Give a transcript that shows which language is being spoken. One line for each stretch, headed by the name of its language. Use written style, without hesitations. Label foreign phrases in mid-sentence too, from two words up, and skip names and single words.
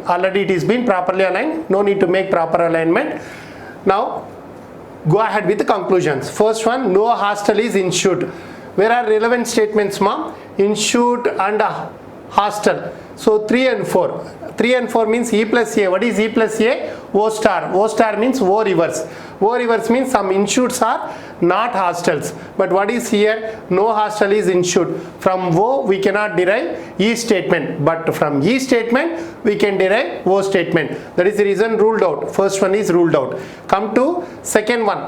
English: Already it is been properly aligned. No need to make proper alignment. Now go ahead with the conclusions. First one, no hostel is institute. Where are relevant statements ma? Institute and hostel. So 3 and 4. 3 and 4 means E plus A. What is E plus A? O star. O star means O reverse. O reverse means some institutes are not hostels. But what is here? No hostel is institute. From O we cannot derive E statement. But from E statement we can derive O statement. That is the reason ruled out. First one is ruled out. Come to second one.